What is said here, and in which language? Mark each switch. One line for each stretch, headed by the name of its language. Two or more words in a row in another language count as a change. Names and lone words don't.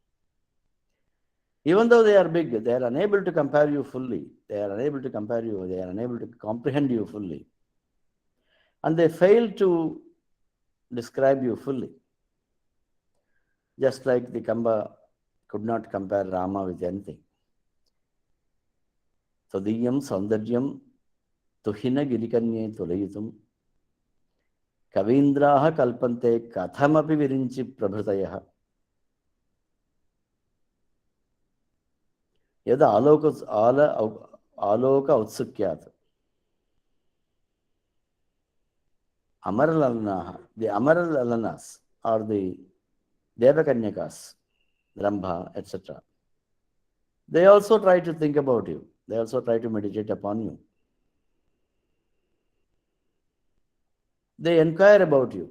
English: Even though they are big, they are unable to compare you fully. They are unable to compare you. They are unable to comprehend you fully. And they fail to describe you fully. Just like the Kamba could not compare Rama with anything.
Sanskrit: तदीयं सौन्दर्यं तुहिन गिरिकन्ये तुलयितुं कवीन्द्राः कल्पन्ते कथमपि विरिञ्चि प्रभृतयः. यद् आलोक औत्सुक्यात्. Amaralanaha,
English: the Amaralanas are the Devakanyakas, Rambha, etc. They also try to think about you. They also try to meditate upon you. They inquire about you.